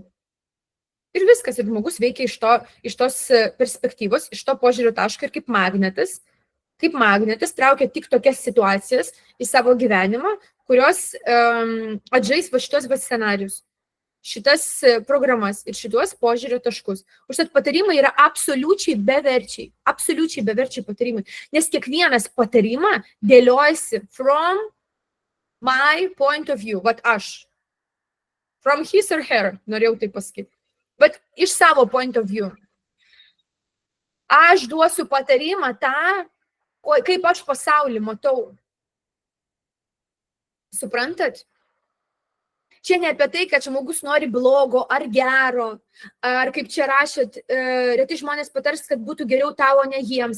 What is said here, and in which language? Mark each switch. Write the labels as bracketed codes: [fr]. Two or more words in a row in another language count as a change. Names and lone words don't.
[lt] Ir viskas, ir žmogus veikia iš tos perspektyvos, iš to požiūrio taško ir kaip magnetas traukia tik tokias situacijas į savo gyvenimą, kurios atžais va šitos scenarius. Šitas programas ir šitos požiūrio taškus. Užtat patarimai yra absoliučiai beverčiai patarimai, nes kiekvienas patarimą dėliojasi [en] from my point of view, [lt] vat aš. [en] From his or her, [lt] norėjau tai pasakyti. Bet iš savo [en] point of view. [lt] Aš duosiu patarimą tą, kaip aš pasaulį matau. Suprantat? Čia ne apie tai, kad žmogus nori blogo ar gero, ar kaip čia rašėt, retai žmonės patars, kad būtų geriau tavo, ne jiems.